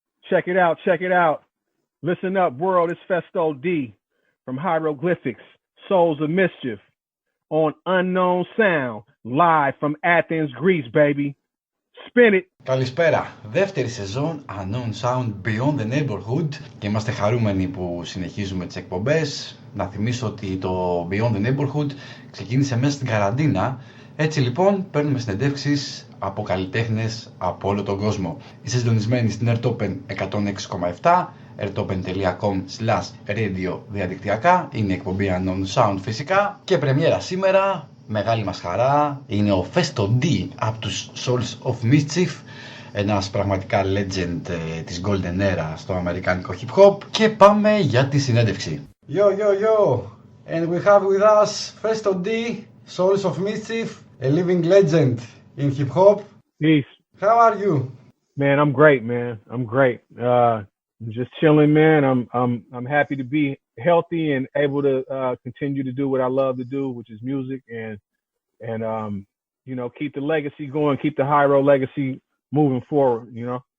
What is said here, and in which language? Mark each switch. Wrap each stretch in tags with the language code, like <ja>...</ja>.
<en>Check it out, check it out. Listen up, world. It's Phesto Dee from Hieroglyphics, Souls of Mischief, on Unknown Sound, live from Athens, Greece, baby. Spin it.</en> <el>Καλησπέρα. Δεύτερη σεζόν Unknown Sound Beyond the Neighborhood και είμαστε χαρούμενοι που συνεχίζουμε τις εκπομπές. Να θυμίσω ότι το Beyond the Neighborhood ξεκίνησε μέσα στην καραντίνα. Έτσι λοιπόν παίρνουμε συνεντεύξεις από καλλιτέχνες από όλο τον κόσμο. Είστε συντονισμένοι στην Airtopen 106,7, airtopen.com/radio διαδικτυακά. Είναι η εκπομπή Unknown Sound φυσικά. Και πρεμιέρα σήμερα, μεγάλη μας χαρά, είναι ο Phesto Dee από τους Souls of Mischief, ένας πραγματικά legend της Golden Era στο αμερικάνικο hip hop. Και πάμε για τη συνέντευξη.</el> <en>Yo, yo, yo! And we have with us Phesto Dee, Souls of Mischief, a living legend in hip hop. Peace. How are you? Man, I'm great, man. I'm great. Just chilling, man. I'm happy to be healthy and able to continue to do what I love to do, which is music, and you know, keep the legacy going, keep the Hyro legacy moving forward, you know.</en>